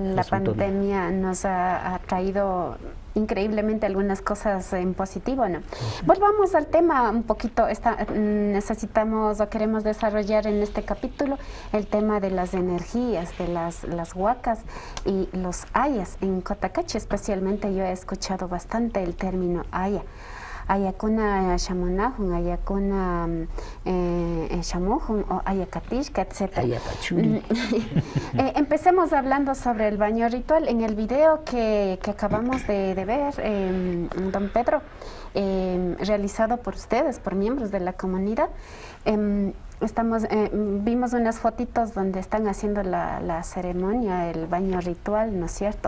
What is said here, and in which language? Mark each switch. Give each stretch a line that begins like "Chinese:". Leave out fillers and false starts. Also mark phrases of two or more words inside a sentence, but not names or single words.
Spanish: la pandemia nos ha traído increíblemente algunas cosas en positivo, ¿no? Volvamos al tema un poquito. Necesitamos o queremos desarrollar en este capítulo el tema de las energías, de las huacas y los ayas. En Cotacachi especialmente yo he escuchado bastante el término aya.
Quechua: Ayakuna shamonajun, ayakuna shamojun o ayakatishka,
Spanish: etc. Empecemos hablando sobre el baño ritual. En el video que acabamos de ver, don Pedro, realizado por ustedes, por miembros de la comunidad, vimos unas fotitos donde están haciendo la ceremonia, el baño ritual, ¿no es cierto?